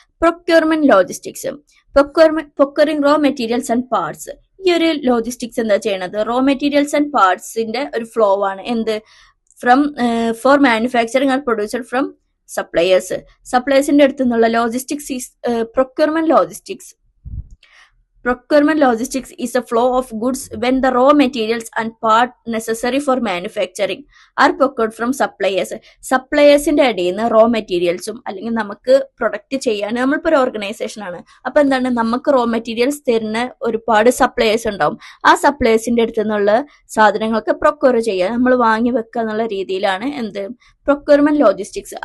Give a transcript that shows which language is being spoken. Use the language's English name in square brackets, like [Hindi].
[English] Procurement logistics, procuring raw materials and parts. [Malayalam] ഈ ഒരു logistics എന്താ ചെയ്യണത്, റോ മെറ്റീരിയൽസ് ആൻഡ് പാർട്സിന്റെ ഒരു ഫ്ലോ ആണ്. എന്ത്, [English] From for manufacturing are produced from suppliers. [Malayalam] സപ്ലയേഴ്സിന്റെ അടുത്ത് നിന്നുള്ള [English] Logistics is procurement logistics. Procurement logistics is a flow of goods when the raw materials and part necessary for manufacturing are procured from suppliers. [Malayalam] സപ്ലയേഴ്സിന്റെ ഇടയിൽ നിന്ന് raw മെറ്റീരിയൽസും അല്ലെങ്കിൽ നമുക്ക് product ചെയ്യാൻ, നമ്മളിപ്പോൾ ഒരു organisation ആണ്, അപ്പൊ എന്താണ്, നമുക്ക് റോ മെറ്റീരിയൽസ് തരുന്ന ഒരുപാട് സപ്ലയേഴ്സ് ഉണ്ടാവും. ആ സപ്ലയേഴ്സിന്റെ അടുത്ത് നിന്നുള്ള സാധനങ്ങളൊക്കെ പ്രൊക്യൂർ ചെയ്യുക, നമ്മൾ വാങ്ങി വെക്കുക എന്നുള്ള രീതിയിലാണ് എന്ത്, പ്രൊക്യൂർമെന്റ് ലോജിസ്റ്റിക്സ്.